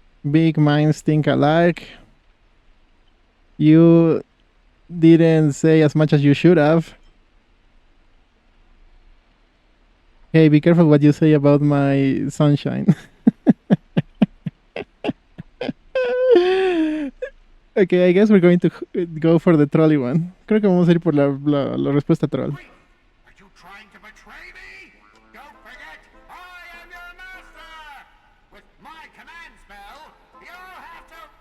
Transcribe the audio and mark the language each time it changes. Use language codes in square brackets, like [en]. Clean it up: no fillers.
[en] Big minds think alike. You didn't say as much as you should have. Hey, be careful what you say about my sunshine. Okay, I guess we're going to go for the trolley one. [es] Creo que vamos a ir por la respuesta troll. [en] Wait, are you trying to betray me? Don't forget, I am your master! With my command spell, you'll have to...